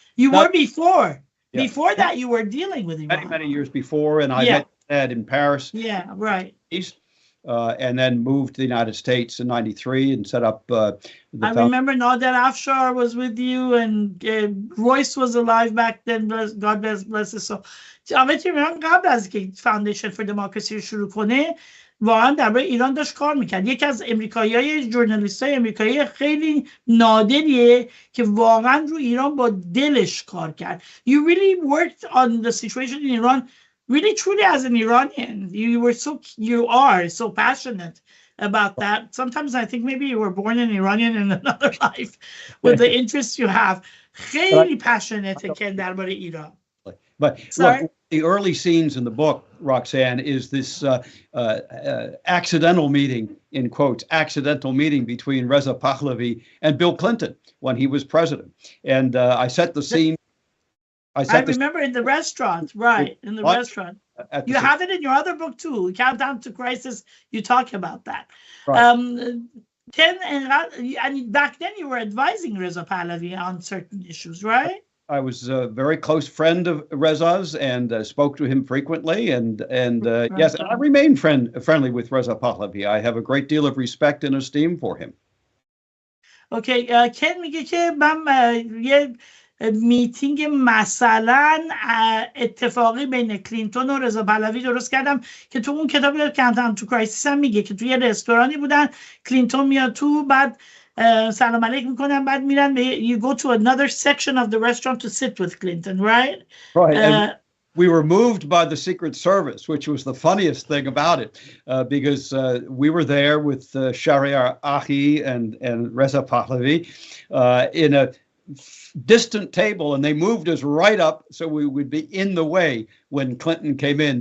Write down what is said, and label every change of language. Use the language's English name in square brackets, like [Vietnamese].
[English] You were before. Yeah. Before that, you were dealing with Iran. Many years before, and I met Dad in Paris. Yeah, right. And then moved to the United States in '93 and set up. I remember Nader Afshar was with you, and Royce was alive back then. God bless his soul. [Persian] آقای تیمرم قبل از که فاندیشن فور دموکراسی رو شروع کنه واقعا درباره ایران داشت کار میکرد. یکی از امریکایی‌های ژورنالیست‌های امریکایی خیلی نادریه که واقعا رو ایران با دلش کار کرد. [English] You really worked on the situation in Iran really truly as an Iranian. You are so passionate about that. Sometimes I think maybe you were born an Iranian in another life with the interests you have. [Persian] خیلی passionate که درباره ایران. [English] But Sorry. look, the early scenes in the book, Roxanne, is this accidental meeting, in quotes, accidental meeting between Reza Pahlavi and Bill Clinton when he was president. And I set the scene. I remember in the restaurant, right, in the restaurant. You have it in your other book too, Countdown to Crisis. You talk about that. Right. Ken, and back then you were advising Reza Pahlavi on certain issues, right? I was a very close friend of Reza's and spoke to him frequently. And yes, and I remain friendly with Reza Pahlavi. I have a great deal of respect and esteem for him. [Persian] Okay, Ken میگه که من یه میتینگ مثلا اتفاقی بین کلینتون و رضا پهلوی درست کردم که تو اون کتاب کانتداون تو کرایسیس هم میگه که توی یه رستورانی بودن، کلینتون میاد تو، بعد سلام علیک میکنن، بعد میرن به [English] you go to another section of the restaurant to sit with Clinton, right? Right. And we were moved by the Secret Service, which was the funniest thing about it, because we were there with Shahryar Ahi and Reza Pahlavi in a distant table, and they moved us right up so we would be in the way when Clinton came in.